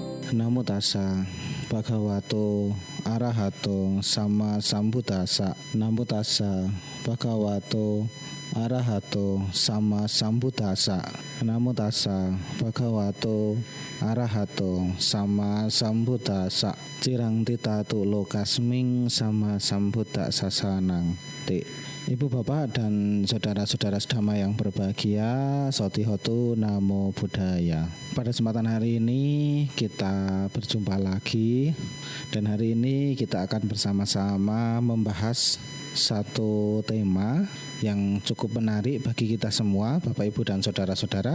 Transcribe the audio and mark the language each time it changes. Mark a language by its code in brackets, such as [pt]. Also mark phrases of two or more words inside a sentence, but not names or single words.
[pi] Namo tassa bhagavato arahato sama sambuddhassa. Namo tassa bhagavato arahato sama sambuddhassa. Namo tassa bhagavato arahato sama sambuddhassa. Cirang titatu lokasming sama sambuddhassa sanang. [id] Ibu bapak dan saudara-saudara sedama yang berbahagia, [pi] Sotihotu Namo Buddhaya. [id] Pada kesempatan hari ini kita berjumpa lagi, dan hari ini kita akan bersama-sama membahas satu tema yang cukup menarik bagi kita semua, Bapak Ibu dan saudara-saudara.